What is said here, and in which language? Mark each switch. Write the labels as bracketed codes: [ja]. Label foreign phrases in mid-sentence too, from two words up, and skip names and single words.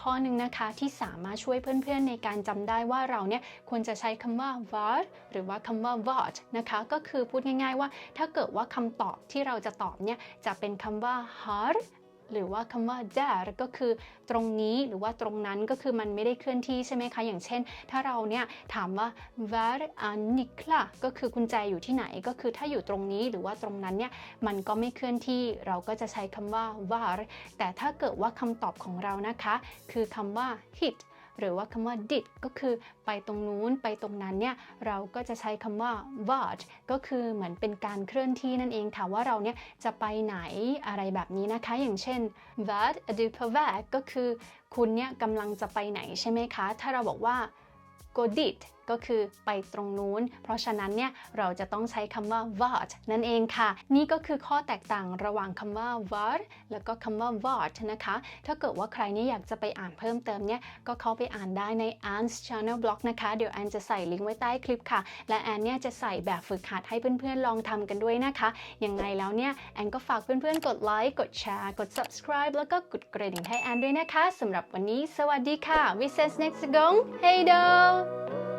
[th] ข้อหนึ่งนะคะที่สามารถช่วยเพื่อนๆในการจำได้ว่าเราเนี่ยควรจะใช้คำว่าvar หรือว่าคำว่า vart นะคะก็คือพูดง่ายๆว่าถ้าเกิดว่าคำตอบที่เราจะตอบเนี่ยจะเป็นคำว่า har หรือว่าคำว่า där ก็คือตรงนี้หรือว่าตรงนั้นก็คือมันไม่ได้เคลื่อนที่ใช่ไหมคะอย่างเช่นถ้าเราเนี่ย ถามว่า [sv] var är nycklar [th] ก็คือกุญแจอยู่ที่ไหนก็คือถ้าอยู่ตรงนี้หรือว่าตรงนั้นเนี่ยมันก็ไม่เคลื่อนที่เราก็จะใช้คำว่า var แต่ถ้าเกิดว่าคำตอบของเรานะคะคือคำว่า hitหรือว่าคำว่า did ก็คือไปต รงนู้นไปตรงนั้นเนี่ยเราก็จะใช้คำว่า vart ก็คือเหมือนเป็นการเคลื่อนที่นั่นเองค่ะว่าเราเนี่ยจะไปไหนอะไรแบบนี้นะคะอย่างเช่น [sv] vart är du på väg [th] ก็คือคุณเนี่ยกำลังจะไปไหนใช่ไหมคะถ้าเราบอกว่า [sv] go dit [th] ก็คือไปตรงนู้นเพราะฉะนั้น เนี่ยเราจะต้องใช้คำว่า vart นั่นเองค่ะนี่ก็คือข้อแตกต่างระหว่างคำว่า var แล้วก็คำว่า vart นะคะถ้าเกิดว่าใครเนี่ยอยากจะไปอ่านเพิ่มเติมเนี่ยก็เข้าไปอ่านได้ใน Anne's Channel Blog นะคะเดี๋ยวแอนจะใส่ลิงก์ไว้ใต้คลิปค่ะและแอนเนี่ยจะใส่แบบฝึกหัดให้เพื่อนๆลองทำกันด้วยนะคะยังไงแล้วเนี่ยแอนก็ฝากเพื่อนๆกดไลค์กดแชร์กด subscribe แล้วก็กดกระดิ่งให้แอนด้วยนะคะสำหรับวันนี้สวัสดีค่ะ [sv] We ses next gång Hej då